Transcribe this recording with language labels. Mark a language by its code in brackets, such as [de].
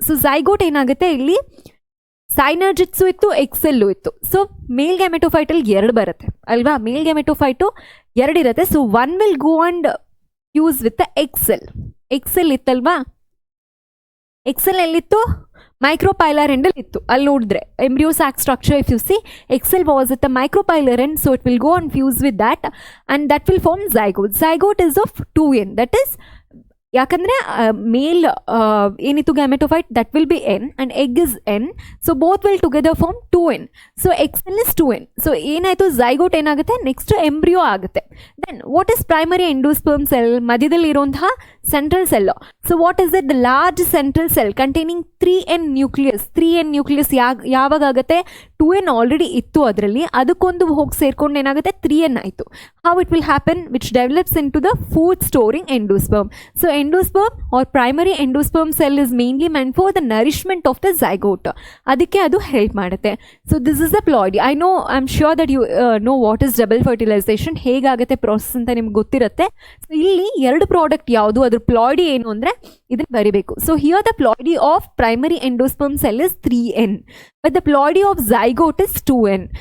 [kn] So zygote ಏನಾಗುತ್ತೆ, ಇಲ್ಲಿ ಸೈನರ್ಜಿಟ್ಸು ಇತ್ತು, ಎಕ್ಸೆಲ್ಲು ಇತ್ತು. ಸೊ ಮೇಲ್ ಗ್ಯಾಮೆಟೋಫೈಟಲ್ಲಿ 2 ಬರುತ್ತೆ ಅಲ್ವಾ, ಮೇಲ್ ಗ್ಯಾಮೆಟೋಫೈಟು 2 ಇರುತ್ತೆ. [en] So 1 will go and fuse with the egg cell ಇತ್ತಲ್ವಾ. [kn] Excel ಎಲ್ಲಿತ್ತು, ಮೈಕ್ರೋಪೈಲರ್ ಎಂಡಲ್ಲಿ ಇತ್ತು. ಅಲ್ಲಿ ನೋಡಿದ್ರೆ embryo sack structure [en] if you see, egg cell was at the micropylar end, so it will go and fuse with that and that will form zygote is of 2N, that is [kn] ಯಾಕಂದರೆ ಮೇಲ್ ಏನಿತ್ತು [en] Gametophyte that will be N and egg is N. So both will together form 2N. So egg cell is 2N. [kn] So ಏನಾಯಿತು, zygote ಏನಾಗುತ್ತೆ, next embryo ಆಗುತ್ತೆ. [en] then what is primary endosperm cell, [kn] ಮಧ್ಯದಲ್ಲಿ ಇರುವಂತಹ central cell. [en] so what is it, the large central cell containing 3N nucleus ಯಾವಾಗ ಆಗುತ್ತೆ, [kn] 2N already ಇತ್ತು ಅದರಲ್ಲಿ, ಅದಕ್ಕೊಂದು ಹೋಗಿ ಸೇರ್ಕೊಂಡು ಏನಾಗುತ್ತೆ 3N ಆಯಿತು. [en] How it will happen, which develops into the food storing endosperm. So endosperm or primary endosperm cell is mainly meant for the nourishment of the zygote. [kn] ಅದಕ್ಕೆ ಅದು ಹೆಲ್ಪ್ ಮಾಡುತ್ತೆ. [en] So this is a ploidy. I am sure that you know what is double fertilization, [kn] ಹೇಗಾಗುತ್ತೆ process ಅಂತ ನಿಮ್ಗೆ ಗೊತ್ತಿರುತ್ತೆ. So ಇಲ್ಲಿ 2 product ಯಾವುದು, ಅದ್ರ ಪ್ಲಾಯ್ಡಿ ಏನು ಅಂದರೆ ಇದನ್ನು ಬರಿಬೇಕು. [en] So here the ploidy of primary endosperm cell is 3N but the ploidy of zygote is 2N.